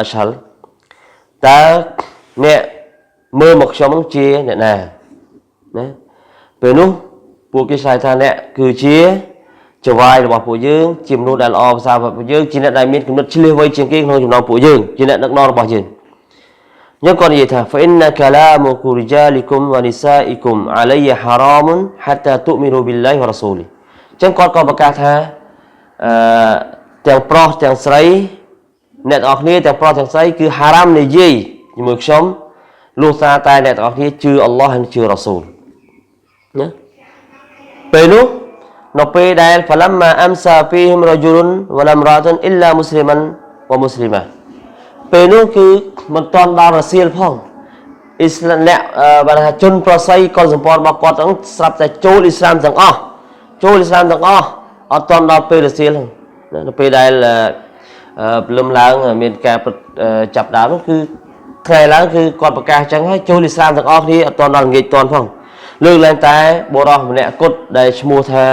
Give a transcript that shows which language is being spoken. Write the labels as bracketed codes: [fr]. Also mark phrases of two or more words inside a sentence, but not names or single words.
[km] ស្ហាល់តើអ្នកមើលមកខ្ញុំជាអ្នកណាពេលនោះពួកគេឆ្លើយថាអ្នកគឺជាចវាយរបស់ពួក យើងជាមនុស្សដែលល្អភាសារបស់ពួកយើងជាអ្នកដែលមានគំនិតឆ្លៀសវៃជាងគេក្នុងចំណោមពួកយើងជាអ្នកដឹកនាំរបស់យើងយើងក៏និយាយថា [ar] فإن كلامكم رجالكم ونسائكم علي حرام حتى تؤمنوا بالله ورسوله [km] អញ្ចឹងគាត់ក៏ប្រកាសថាទាំងប្រុសទាំងស្រីអ្នកទាំងអស់គ្នាទាំងប្រុសទាំងស្រីគឺហារ៉ាមនិយាយជាមួយខ្ញុំលុះសារតែអ្នកទាំងអស់គ្នាជឿអល់ឡោះហើយ ជឿរ៉ាស៊ូលណាពេលនោះនៅពេលដែល [ar] فلما أمسى فيهم رجل ولا امرأة إلا مسلما ومسلمة [km] ពេលនោះគឺមិន តាន់ដល់រសៀលផងអ៊ីស្លាមអ្នកបានថាជនប្រស័យកុលសម្ព័ន្ធរបស់គាត់ហ្នឹងស្រាប់តែចូលអ៊ីស្លាមទាំងអស់អត់តាន់ដល់ពេលរសៀលហ្នឹងនៅពេលដែលព្រលឹមឡើងមានការចាប់ដើមនោះគឺថ្ងៃឡើងគឺគាត់ប្រកាសអញ្ចឹងហើយចូលអ៊ីស្លាមទាំងអស់គ្នាអត់តាន់ដល់ល្ងាចតាន់ផងលើកឡើងតែបុរសម្នាក់គត់ដែលឈ្មោះថា